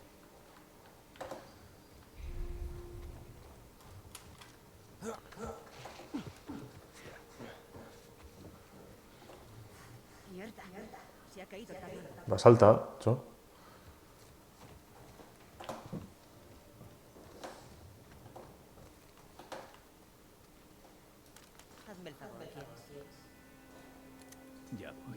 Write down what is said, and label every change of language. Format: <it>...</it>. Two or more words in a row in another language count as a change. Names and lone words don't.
<es>Mierda, se ha caído el camión.</es> <eu>Ba, salta, txo.</eu> <es>Hazme el favor, ¿quieres? Ya.</es>